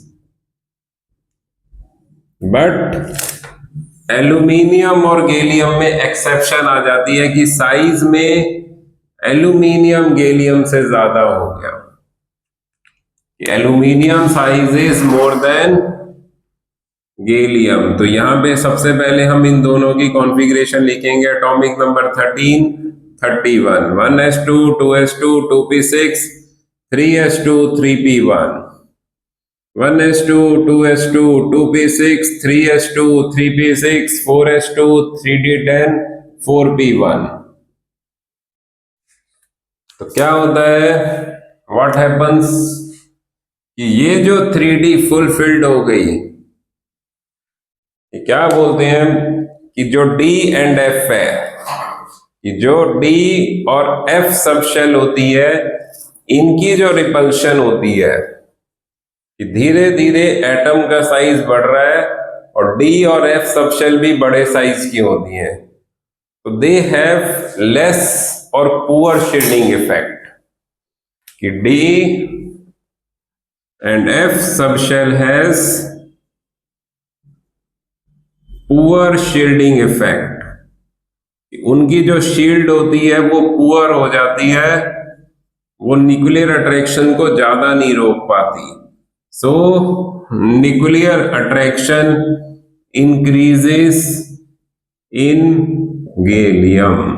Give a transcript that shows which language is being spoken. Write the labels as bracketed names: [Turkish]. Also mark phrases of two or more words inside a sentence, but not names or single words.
[Hindi] बट एल्यूमिनियम और गैलियम में एक्सेप्शन आ जाती है कि साइज में एल्यूमिनियम गैलियम से ज्यादा हो गया। [English] aluminium size is more than gallium. [Hindi] तो यहां पे सबसे पहले हम इन दोनों की कॉन्फ़िगरेशन लिखेंगे। [English] atomic number 13 31, 1s2 2s2 2p6 3s2 3p1, 1s2 2s2 2p6 3s2 3p6 4s2 3d10 4p1। [Hindi] तो क्या होता है, [English] what happens [Hindi] कि ये जो 3D फुलफिल्ड हो गई, क्या बोलते हैं कि जो [English] D and F [Hindi] है, कि जो D और F सबशेल होती है, इनकी जो रिपल्शन होती है कि धीरे धीरे एटम का साइज बढ़ रहा है और D और F सबशेल भी बड़े साइज की होती हैं, तो [English] they have less [Hindi] और [English] poor shielding effect. [Hindi] कि [English] D and F subshell has poor shielding effect. [Hindi] उनकी जो शील्ड होती है वो पुअर हो जाती है, वो [English] nuclear attraction [Hindi] को ज्यादा नहीं रोक पाती। [English] so nuclear attraction increases in gallium.